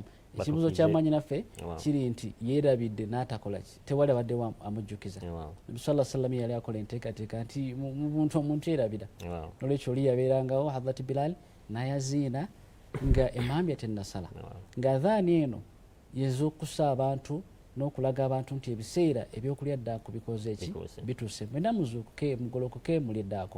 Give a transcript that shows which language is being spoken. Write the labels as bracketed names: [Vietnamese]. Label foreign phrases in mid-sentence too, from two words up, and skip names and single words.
[Ganda] Ekibuuzo ky'amanyi naffe kiri nti yeerabidde n'atakola ki, tewali abaddewo amujjukiza. Nabi [Arabic] صلى الله عليه وسلم [Ganda] yali akola enteekateeka nti mu buntu omuntu yeerabira, nolwekyo oli yabeerangawo Hadrat Bilal nayaziina nga emambya tennasala, nga adhaani eno yezuukusa abantu n'okulaga abantu nti ebiseera ebyokulya eddaaku bikoze eki bituuse, mwena muzuukuke mugolokoke mulye eddaaku.